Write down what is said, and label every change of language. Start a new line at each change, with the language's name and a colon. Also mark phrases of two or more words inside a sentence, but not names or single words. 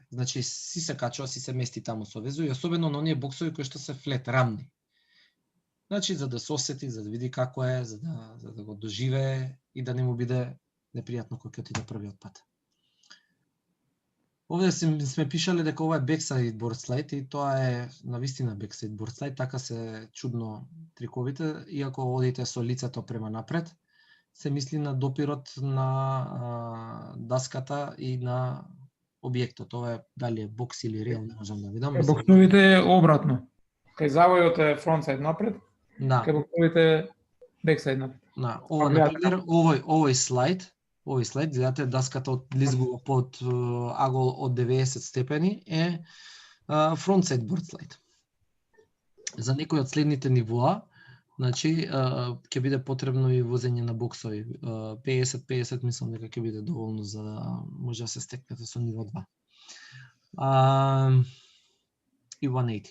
Macedonian: Значи си се качува, си се мести таму со везу и особено на оние боксови кои што се флет, рамни. Значи за да се осети, за да види како е, за да го доживее и да не му биде непријатно кога ќе отиде првиот пат. Овде сме пишале дека ова е
English: backside board slide
Macedonian: и тоа е навистина
English: backside board slide,
Macedonian: така се чудно триковите, иако одите со лицето према напред, се мисли на допирот на даската и на објектот. Ова е дали е бокс или рейл, не можам да видам. Боксовите е обратно. Кај завојот е фронтсайд напред, кај боксовите е бексайд напред. Да, ова например, овој слайд, гледате даската од лизгува под агол од 90 степени е
English: frontside board slide.
Macedonian: За некој од следните нивоа, значи ќе биде потребно и возење на боксови. 50-50 мислам дека ќе биде доволно за да може да се стекнете со ниво 2. И 180.